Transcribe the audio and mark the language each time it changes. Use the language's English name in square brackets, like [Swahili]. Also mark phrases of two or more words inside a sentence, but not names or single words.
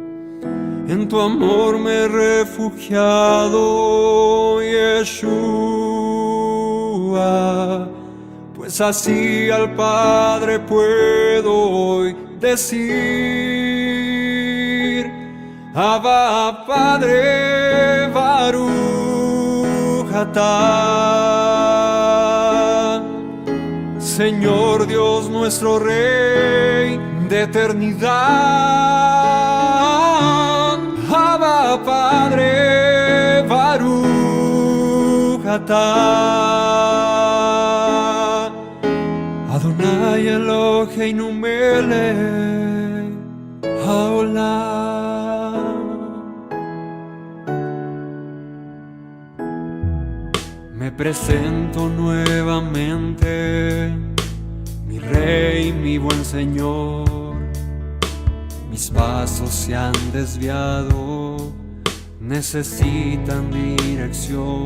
[Spanish] En tu amor me he refugiado, Yeshua, pues así al Padre puedo hoy decir: Abba, Padre, [Hebrew] ברוך אתה. [Spanish] Señor Dios, nuestro Rey de eternidad. Abba, Padre, [Hebrew] ברוך אתה. אדוני אלוהינו מלך העולם. [Spanish] Me presento nuevamente, mi Rey, mi buen Señor. Mis pasos se han desviado, necesitan dirección.